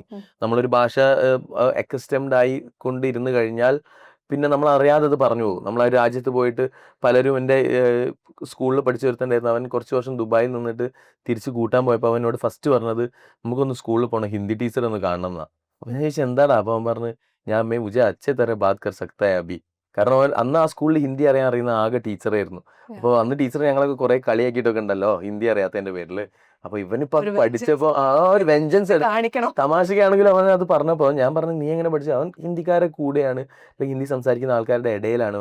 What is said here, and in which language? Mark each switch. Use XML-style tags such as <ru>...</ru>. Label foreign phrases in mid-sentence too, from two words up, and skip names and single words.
<ml>നമ്മളൊരു ഭാഷ അക്കസ്റ്റംഡ് ആയി കൊണ്ടിരുന്ന് കഴിഞ്ഞാൽ പിന്നെ നമ്മൾ അറിയാതെ അത് പറഞ്ഞു പോകും. നമ്മൾ ആ രാജ്യത്ത് പോയിട്ട് പലരും എൻ്റെ സ്കൂളിൽ പഠിച്ചു വരുത്തേണ്ടായിരുന്നു. അവൻ കുറച്ച് വർഷം ദുബായിൽ നിന്നിട്ട് തിരിച്ച് കൂട്ടാൻ പോയപ്പോൾ അവനോട് ഫസ്റ്റ് പറഞ്ഞത് നമുക്കൊന്ന് സ്കൂളിൽ പോകണം, ഹിന്ദി ടീച്ചർ ഒന്ന് കാണണം എന്നാ. അപ്പോൾ ഞാൻ ചോദിച്ചാൽ എന്താടാ? അപ്പോൾ അവൻ പറഞ്ഞ് ഞാൻ</ml> <hi>में मुझे अच्छे तरह बात कर सकता है अभी.</hi> <ml>കാരണം അവൻ അന്ന് ആ സ്കൂളിൽ ഹിന്ദി അറിയുന്ന ആകെ ടീച്ചറായിരുന്നു. അപ്പോൾ അന്ന് ടീച്ചർ ഞങ്ങളൊക്കെ കുറേ കളിയാക്കിയിട്ടൊക്കെ ഉണ്ടല്ലോ ഹിന്ദി അറിയാത്തതിൻ്റെ പേരിൽ. അപ്പോൾ ഇവനിപ്പോൾ അത് പഠിച്ചപ്പോൾ ആ ഒരു വെഞ്ചൻസ് കാണിക്കണം. തമാശക്കാണെങ്കിലും അവൻ അത് പറഞ്ഞപ്പോൾ ഞാൻ പറഞ്ഞു നീ എങ്ങനെ പഠിച്ചു? അവൻ ഹിന്ദിക്കാരെ കൂടെയാണ്, അല്ലെങ്കിൽ ഹിന്ദി സംസാരിക്കുന്ന ആൾക്കാരുടെ ഇടയിലാണ്.</ml>